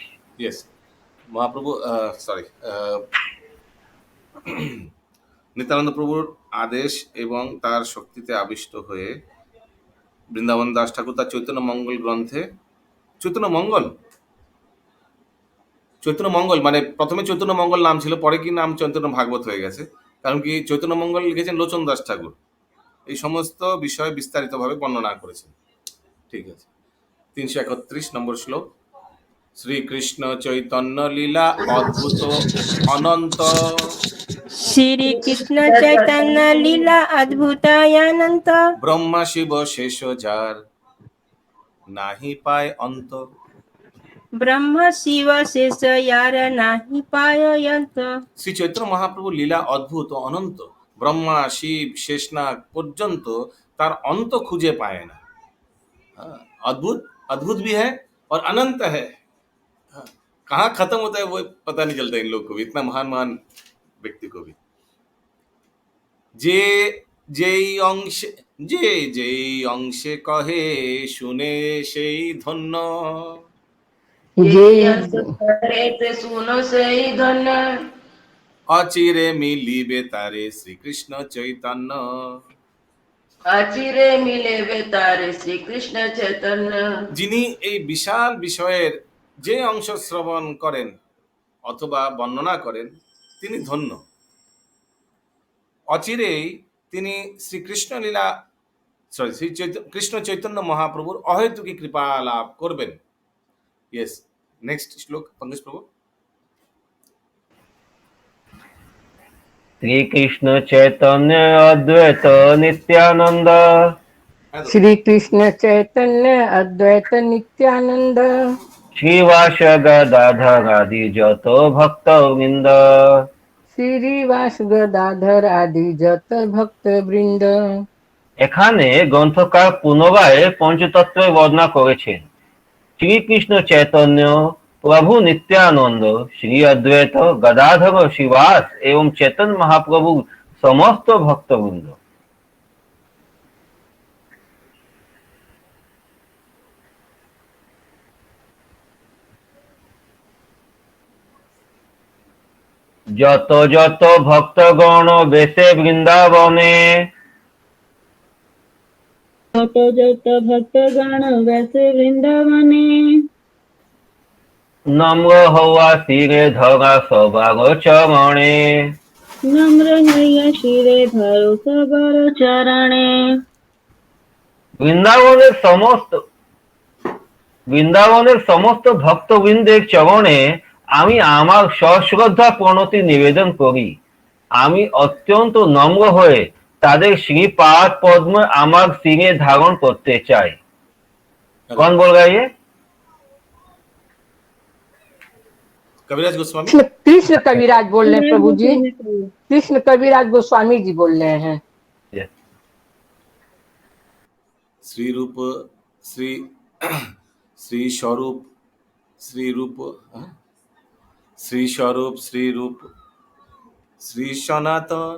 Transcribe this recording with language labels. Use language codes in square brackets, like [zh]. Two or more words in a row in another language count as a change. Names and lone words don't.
[bn] यस महाप्रभु सॉरी নিত্যানন্দ প্রভুর আদেশ এবং তার শক্তিতে আবিষ্ট হয়ে বৃন্দাবন দাস ঠাকুর তার চৈতন্য মঙ্গল গ্রন্থে চৈতন্য মঙ্গল মানে প্রথমে চৈতন্য মঙ্গল নাম ছিল, পরে কি নাম চৈতন্য ভাগবত হয়ে গেছে, কারণ কি চৈতন্য মঙ্গল লিখেছেন লোচন দাস ঠাকুর। এই সমস্ত বিষয় বিস্তারিতভাবে বর্ণনা করেছেন। ঠিক আছে। 331 নম্বর শ্লোক। শ্রীকৃষ্ণ চৈতন্য লীলা অদ্ভুত অনন্ত। শ্রী কৃষ্ণ চৈতন্য লীলা অদ্ভুত অনন্ত। ব্রহ্মা শিব শেষ যার নাহি পায় অন্ত। ব্রহ্ম শিব শেষ যার নাহি পায় অন্ত। শ্রী চৈতন্য মহাপ্রভু লীলা অদ্ভুত ও অনন্ত, ব্রহ্মা শিব শেষনাগ পর্যন্ত তার অন্ত খুঁজে পায় না। [hi] अद्भुत अद्भुत भी है और अनंत है। कहाँ खत्म होता है वो पता नहीं चलता इन लोग को भी, इतना महान महान व्यक्ति को भी। [bn] যে যেই অংশে কহে শুনে সেই ধন্য। শুনে সেই ধন্য। অচিরে মিলিবে তারে শ্রীকৃষ্ণ চৈতন্য। অচিরে মিলিবে তারে শ্রী কৃষ্ণ চৈতন্য। যিনি এই বিশাল বিষয়ের যে অংশ শ্রবণ করেন অথবা বর্ণনা করেন তিনি ধন্য। অচিরেই তিনি শ্রীকৃষ্ণ লীলা কৃষ্ণ চৈতন্য মহাপ্রভুর অহেতুকী কৃপা লাভ করবেন। [en] Yes. Next [bn] শ্লোক পঙ্কজ প্রভু। শ্রীকৃষ্ণ চৈতন্য অদ্বৈত নিত্যানন্দ। শ্রী কৃষ্ণ চৈতন্য অদ্বৈত নিত্যানন্দ। শ্রীবাস গদাধর আদি যত ভক্ত বৃন্দ। শ্রীবাস গদাধর আদি যত ভক্ত বৃন্দ। এখানে গ্রন্থকার পুনরায় পঞ্চতত্ত্বের বর্ণনা করেছেন। [hi] শ্রীকৃষ্ণ চৈতন্য प्रभु नित्यानंद, श्री अद्वैत गदाधर शिवास एवं चैतन्य महाप्रभु समस्त भक्तवृंद। [bn] যত যত ভক্তগণ বেশে বৃন্দাবনে, যত যত ভক্তগণ বৈসে বৃন্দাবনে, নম্র হওয়া শিরে ধরা সবার চরণে। নম্র হইয়া শিরে ধরো সবার চরণে। বৃন্দাবনের সমস্ত ভক্তবৃন্দের চরণে আমি আমার সশ্রদ্ধা প্রণতি নিবেদন করি। আমি অত্যন্ত নম্র হয়ে তাদের শ্রীপাদ পদ্ম আমার শিরে ধারণ করতে চাই। [hi] कौन बोल रहा है ये? कविराज गोस्वामी। कृष्ण कविराज बोल रहे हैं प्रभु जी, कृष्ण कविराज गोस्वामी जी बोल रहे हैं। श्री रूप श्री श्री स्वरूप श्री रूप श्री स्वरूप श्री रूप श्री सनातन।